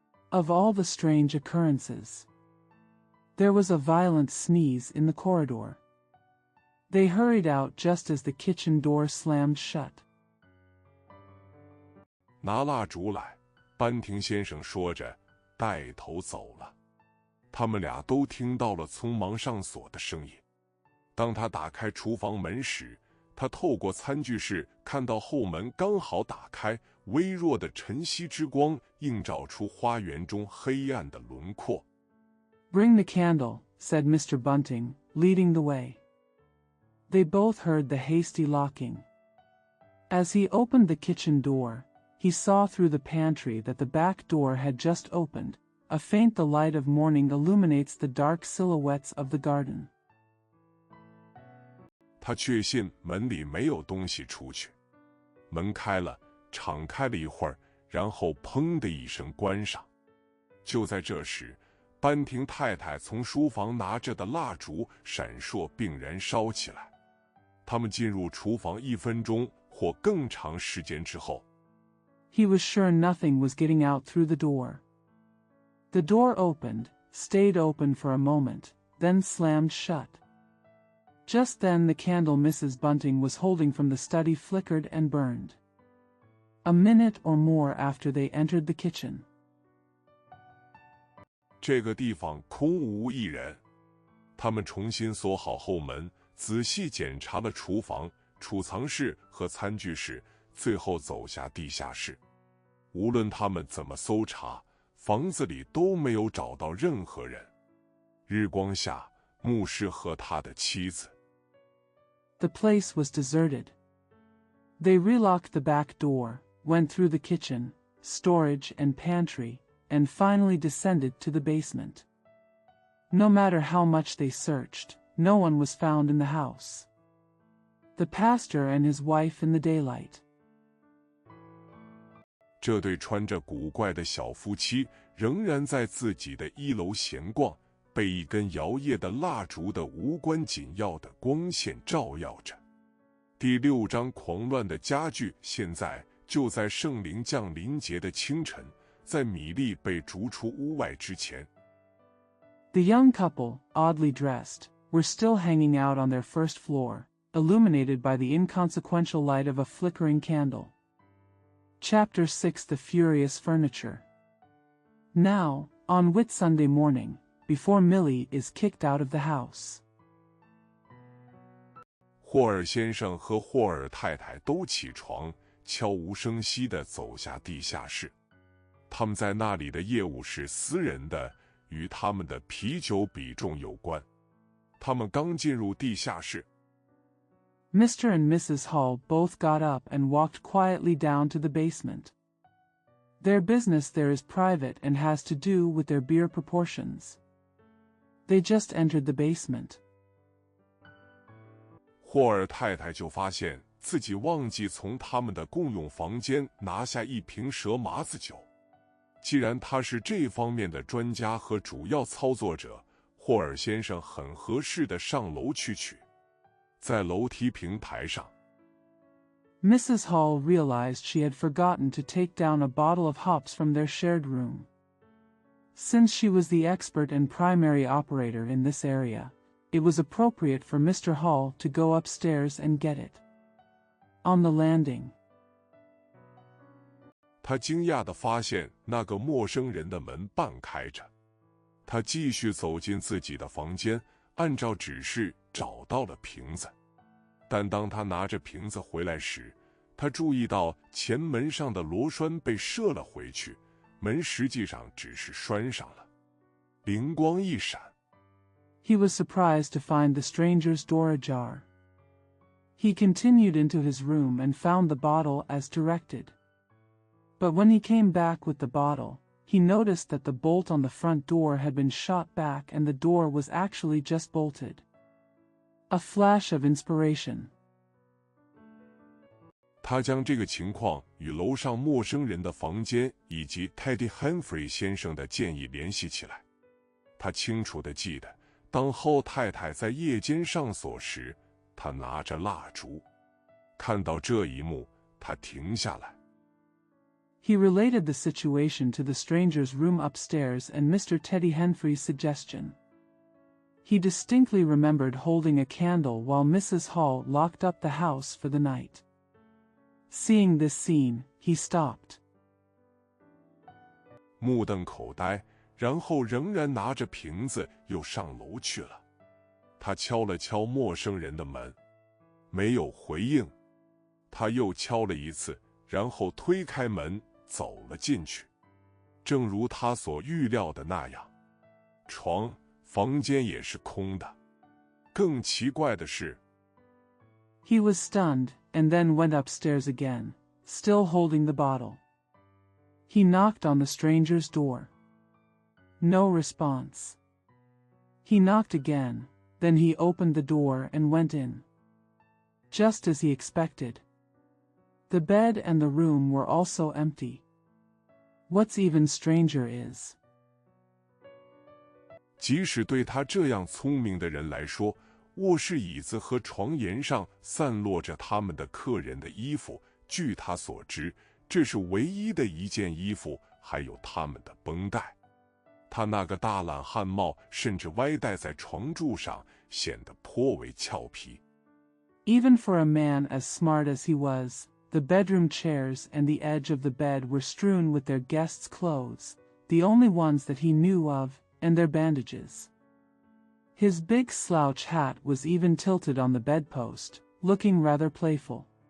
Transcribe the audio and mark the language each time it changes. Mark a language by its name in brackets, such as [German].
[English] Of all the strange occurrences, there was a violent sneeze in the corridor. They hurried out just as the kitchen door slammed shut. [Chinese] 拿蜡烛来，班廷先生说着，带头走了。他们俩都听到了匆忙上锁的声音。当他打开厨房门时，他透过餐具室看到后门刚好打开，微弱的晨曦之光映照出花园中黑暗的轮廓。 [English] Bring the candle, said Mr. Bunting, leading the way. They both heard the hasty locking. As he opened the kitchen door, he saw through the pantry that the back door had just opened. A faint the light of morning illuminates the dark silhouettes of the garden. [Chinese] 他确信门里没有东西出去。门开了，敞开了一会儿，然后砰的一声关上。就在这时，班廷太太从书房拿着的蜡烛闪烁并燃烧起来。他们进入厨房1分钟或更长时间之后， [English] He was sure nothing was getting out through the door. The door opened, stayed open for a moment, then slammed shut. Just then the candle Mrs. Bunting was holding from the study flickered and burned. A minute or more after they entered the kitchen. [Chinese] 这个地方空无一人。他们重新锁好后门，仔细检查了厨房、储藏室和餐具室，最后走下地下室。无论他们怎么搜查，房子里都没有找到任何人。日光下，牧师和他的妻子。 [English] The place was deserted. They relocked the back door, went through the kitchen, storage and pantry, and finally descended to the basement. No matter how much they searched, no one was found in the house. The pastor and his wife in the daylight. [Chinese] 这对穿着古怪的小夫妻仍然在自己的1楼闲逛，被一根摇曳的蜡烛的无关紧要的光线照耀着。第6章狂乱的家具现在就在圣灵降临节的清晨，在米莉被逐出屋外之前。 [English] The young couple, oddly dressed, were still hanging out on their first floor, illuminated by the inconsequential light of a flickering candle. Chapter 6 The Furious Furniture. Now, on Whitsunday morning, before Millie is kicked out of the house. [Chinese] 霍尔先生和霍尔太太都起床，悄无声息地走下地下室。他们在那里的业务是私人的，与他们的啤酒比重有关。他们刚进入地下室。 [English] Mr. and Mrs. Hall both got up and walked quietly down to the basement. Their business there is private and has to do with their beer proportions. They just entered the basement. [Chinese] 霍尔太太就发现自己忘记从他们的共用房间拿下一瓶蛇麻子酒。既然他是这方面的专家和主要操作者，霍尔先生很合适的上楼去取。在楼梯平台上 [English] Mrs. Hall realized she had forgotten to take down a bottle of hops from their shared room. Since she was the expert and primary operator in this area, it was appropriate for Mr. Hall to go upstairs and get it. On the landing, [Chinese] 他惊讶地发现那个陌生人的门半开着。他继续走进自己的房间，按照指示找到了瓶子。但当他拿着瓶子回来时，他注意到前门上的螺栓被射了回去，门实际上只是拴上了。灵光一闪， [English] he was surprised to find the stranger's door ajar. He continued into his room and found the bottle as directed. But when he came back with the bottle, he noticed that the bolt on the front door had been shot back and the door was actually just bolted. A flash of inspiration. [Chinese] 他将这个情况与楼上陌生人的房间以及 Teddy Humphrey 先生的建议联系起来。他清楚地记得，当后太太在夜间上锁时，她拿着蜡烛。看到这一幕，她停下来。 [English] He related the situation to the stranger's room upstairs and Mr. Teddy Henfrey's suggestion. He distinctly remembered holding a candle while Mrs. Hall locked up the house for the night. Seeing this scene, he stopped. [Chinese] 目瞪口呆，然后仍然拿着瓶子又上楼去了。他敲了敲陌生人的门，没有回应。他又敲了一次，然后推开门走了进去。正如他所预料的那样，房间也是空的。更奇怪的是 [English] He was stunned, and then went upstairs again, still holding the bottle. He knocked on the stranger's door. No response. He knocked again, then he opened the door and went in. Just as he expected. The bed and the room were also empty. What's even stranger is, [Chinese] 即使对他这样聪明的人来说，卧室椅子和床沿上散落着他们的客人的衣服。据他所知，这是唯一的一件衣服，还有他们的绷带。他那个大懒汉帽甚至歪戴在床柱上，显得颇为俏皮。 [English] Even for a man as smart as he was, the bedroom chairs and the edge of the bed were strewn with their guests' clothes, the only ones that he knew of, and their bandages. His big slouch hat was even tilted on the bedpost, looking rather playful.